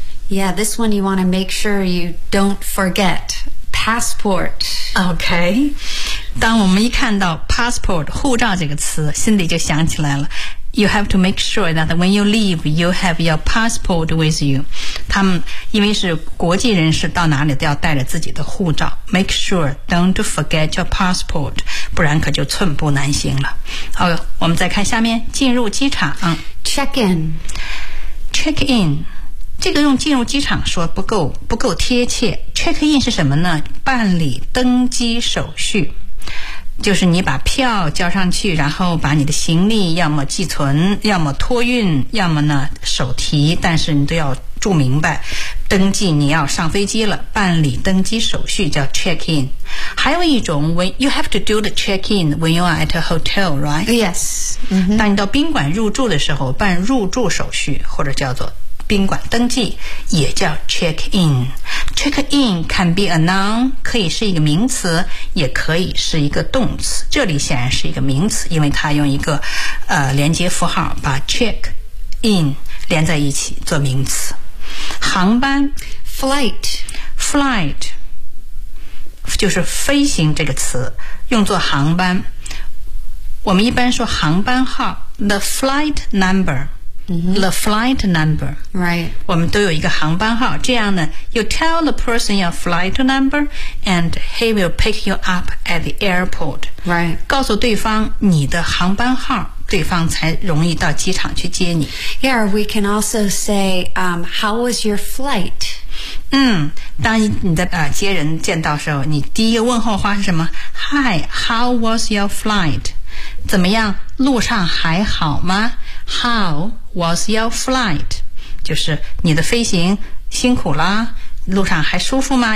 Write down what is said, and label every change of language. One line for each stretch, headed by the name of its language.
English: Yeah, this one you want to make sure you don't forget. Passport.
Chinese: Okay. 当我们一看到 passport, 护照这个词，心里就想起来了。
English: You have to make sure that when you leave, you have your passport with you.
Chinese: 他们因为是国际人士，到哪里都要带着自己的护照。
English: Make sure, don't forget your passport,
Chinese: 不然可就寸步难行了。好，我们再看下面，进入机场。
English: Check in. Check in.
Chinese: 这个用进入机场说不够贴切。 Check in 是什么呢？办理登机手续。就是你把票交上去，然后把你的行李要么寄存，要么托运，要么呢手提，但是你都要注明白登记，你要上飞机了，办理登机手续叫 check in。还有一种
English: when you have to do the check in when you are at a hotel, right? Yes、
Chinese: 当你到宾馆入住的时候办入住手续，或者叫做宾馆登记，也叫 check in。
English: Check in can be a noun,
Chinese: 可以是一个名词，也可以是一个动词。这里显然是一个名词，因为它用一个连接符号把 check in 连在一起做名词。航班
English: flight
Chinese: 就是飞行这个词，用作航班。我们一般说航班号
English: the flight number。 The flight number. Right.
Chinese: 我们都有一个航班号，这样呢
English: you tell the person your flight number and he will pick you up at the airport. Right.
Chinese: 告诉对方你的航班号，对方才容易到机场去接你。
English: Yeah, we can also say, how was your flight?
Chinese: 当你的接人见到时候，你第一个问候话是什么？
English: Hi, how was your flight?
Chinese: 怎么样？路上还好吗？
English: How was your flight?
Chinese: 就是你的飞行辛苦啦，路上还舒服吗？